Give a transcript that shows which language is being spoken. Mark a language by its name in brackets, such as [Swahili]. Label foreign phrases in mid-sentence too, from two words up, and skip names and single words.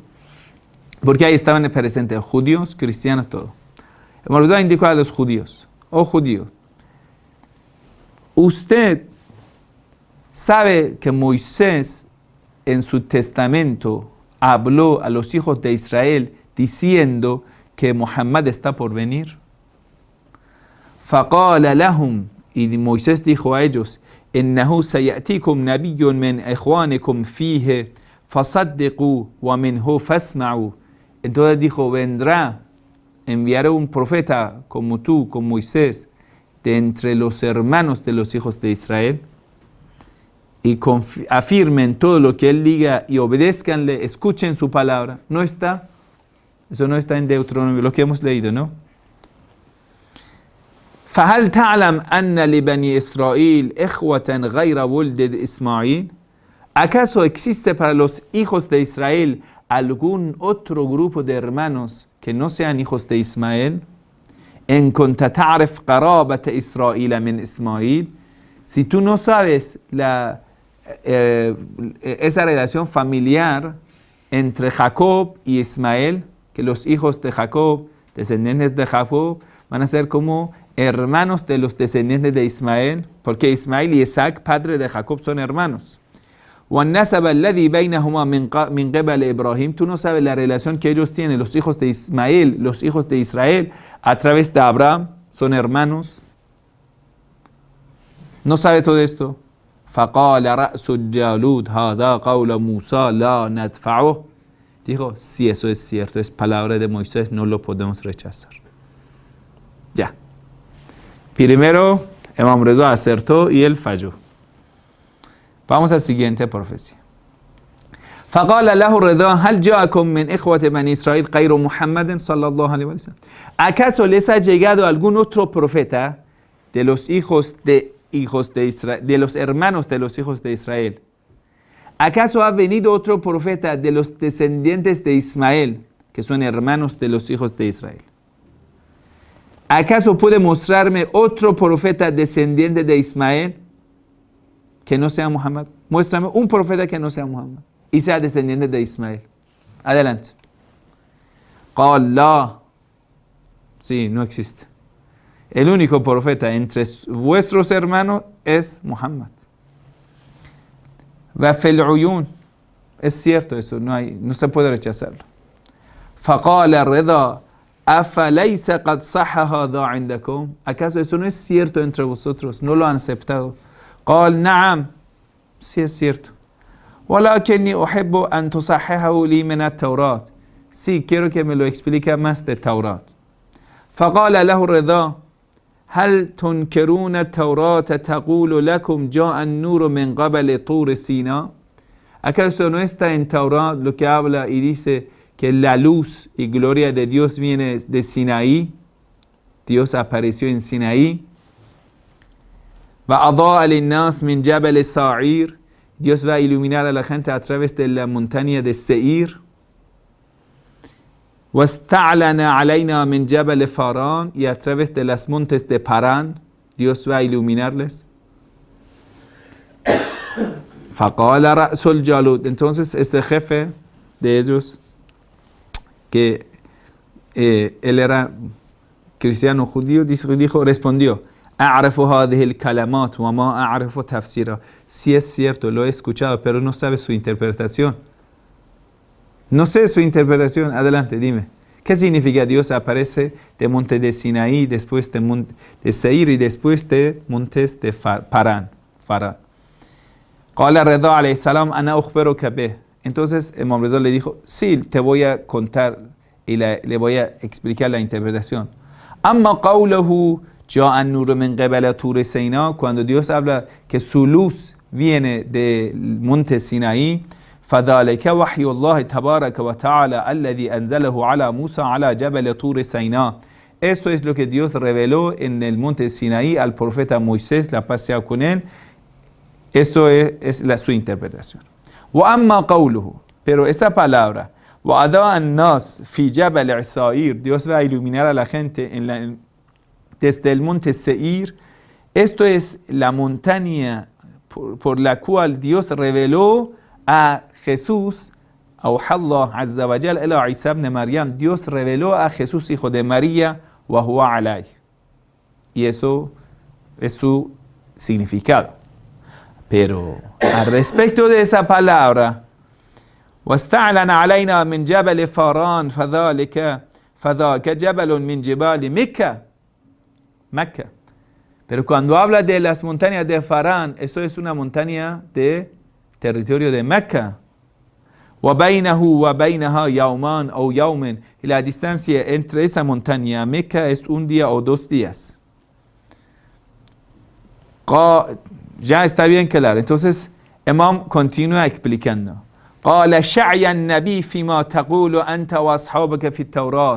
[Spanish] Porque ahí estaban presentes judíos, cristianos, todo. Imam Reza indicó a los judíos, oh judío, usted sabe que Moisés en su testamento habló a los hijos de Israel diciendo que Muhammad está por venir. [Arabic] فقال لهم, [Spanish] y Moisés dijo a ellos, [Arabic] إنه سيأتيكم نبي من إخوانكم فيه فصدقوا ومنه فاسمعوا. [Spanish] Entonces dijo, vendrá, enviaré un profeta como tú, como Moisés, de entre los hermanos de los hijos de Israel, y afirmen todo lo que él diga y obedezcanle, escuchen su palabra. No está, eso no está en Deuteronomio, lo que hemos leído, ¿no? [Arabic] فهل تعلم أن لبني إسرائيل إخوة غير ولد إسماعيل? [Spanish] ¿Acaso existe para los hijos de Israel algún otro grupo de hermanos que no sean hijos de Ismael? [Arabic] إن كنت تعرف قرابة إسرائيل من إسماعيل. [Spanish] Si tú no sabes esa relación familiar entre Jacob y Ismael, que los hijos de Jacob, descendientes de Jacob, van a ser como hermanos de los descendientes de Ismael, porque Ismael y Isaac, padre de Jacob, son hermanos. [Arabic] وَالنَّسَبَ الَّذِي بَيْنَهُمَا مِنْ قِبَلِ إِبْرَاهِيم. [Spanish] Tú no sabes la relación que ellos tienen, los hijos de Ismael, los hijos de Israel, a través de Abraham, son hermanos. No sabe todo esto. [Arabic] فَقَالَ رَأْسُ الجَّالُودِ هَذَا قَوْلَ مُوسَى لَا نَدْفَعُهُ. [Spanish] Dijo, si eso es cierto, es palabra de Moisés, no lo podemos rechazar. Ya. Primero, Imam Reza acertó y él falló. Vamos a la siguiente profecía. [Arabic] فقال له الرضا هل جاءكم من إخوة بني إسرائيل غير محمد صلى الله عليه وسلم. [Spanish] ¿Acaso les ha llegado algún otro profeta de los hijos de Israel, de los hermanos de los hijos de Israel? ¿Acaso ha venido otro profeta de los descendientes de Ismael, que son hermanos de los hijos de Israel? ¿Acaso puede mostrarme otro profeta descendiente de Ismael que no sea Muhammad? Muéstrame un profeta que no sea Muhammad y sea descendiente de Ismael. Adelante. [Arabic] قال لا. [Spanish] Sí, no existe. El único profeta entre vuestros hermanos es Muhammad. [Arabic] وفي العيون. [Spanish] Es cierto eso, no se puede rechazarlo. [Arabic] فقال الرضا أفليس قد صح هذا عندكم. [Spanish] ¿Acaso eso no es cierto entre vosotros? ¿No lo han aceptado? [Arabic] قال نعم. [Spanish] Sí es cierto. [Arabic] ولكني أحب أن تصححه لي من التوراة. [Spanish] Sí, quiero que me lo explique más de Taurat. [Arabic] فقال له الرضا هل تنكرون التوراة تقول لكم جاء النور من قبل طور سيناء. [Spanish] ¿Acaso no está en Taurat lo que habla y dice que la luz y gloria de Dios viene de Sinaí? Dios apareció en Sinaí. [Arabic] وأضاء للناس من جبل سعير. [Spanish] Dios va a iluminar a la gente a través de la montaña de Seir. [Arabic] واستعلن علينا من جبل فاران. [Spanish] Y a través de las montes de Parán, Dios va a iluminarles. [Arabic] فقال رأس الجالود. [Spanish] Entonces este jefe de ellos, que él era cristiano judío, respondió: [Arabic] أعرف هذه الكلمات وما أعرف تفسيرها. [Spanish] Si es cierto, lo he escuchado, pero no sabe su interpretación. No sé su interpretación. Adelante, dime. ¿Qué significa Dios aparece de monte de Sinaí, después de monte de Seir y después de montes de Parán? [Arabic] قال الرضا عليه السلام أنا أخبرك به. [Spanish] Entonces Imam Reza le dijo: sí, te voy a contar y le voy a explicar la interpretación. [Arabic] أما قوله جاء النور من قبل طور سيناء. [Spanish] Cuando Dios habla que su luz viene del monte Sinaí, [Arabic] فذلك وحي الله تبارك وتعالى الذي أنزله على موسى على جبل طور سيناء. [Spanish] Esto es lo que Dios reveló en el monte Sinaí al profeta Moisés, la paz sea con él. Esto es su interpretación. [Arabic] وأما قوله, [Spanish] pero esta palabra, [Arabic] وأضاء الناس في جبل عصائر, [Spanish] Dios va a iluminar a la gente desde el monte Seir. Esto es la montaña por la cual Dios reveló a Jesús, [Arabic] أوحى الله عز وجل إلى عيسى ابن مريم, [Spanish] Dios reveló a Jesús hijo de María, [Arabic] وهو عليه. [Spanish] Y eso es su significado. Pero al respecto de esa palabra, [Arabic] واستعلن علينا من جبل فاران فذاك جبل من جبال Mecca. [Spanish] Pero cuando habla de las montañas de Farán, eso es una montaña de territorio de Mecca. [Arabic] وبينه وبينها يومان أو يوم, [Spanish] y la distancia entre esa montaña y Mecca es un día o 2 días. Ya está bien claro. Entonces, Imam continúa explicando. [Arabic] قال شعي النبي فيما تقول أنت وأصحابك في التوراة.